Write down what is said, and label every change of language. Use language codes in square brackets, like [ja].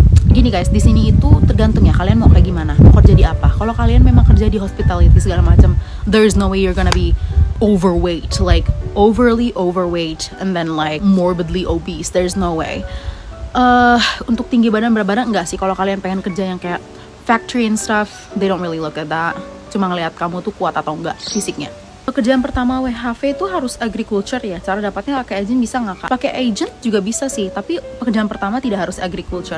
[id] Gini guys, di sini itu tergantung ya kalian mau kayak gimana, mau kerja di apa. Kalau kalian memang kerja di hospitality segala macam, [en] there's no way you're gonna be overweight, like overly overweight and then like morbidly obese. There's no way. [id] Untuk tinggi badan berat badan enggak sih. Kalau kalian pengen kerja yang kayak factory [en] and stuff, they don't really look at that. [id] Cuma ngelihat kamu tuh kuat atau enggak fisiknya. Pekerjaan pertama WHV itu harus agriculture ya. Cara dapatnya pakai agent bisa nggak kak? Pakai agent juga bisa sih, tapi pekerjaan pertama tidak harus agriculture.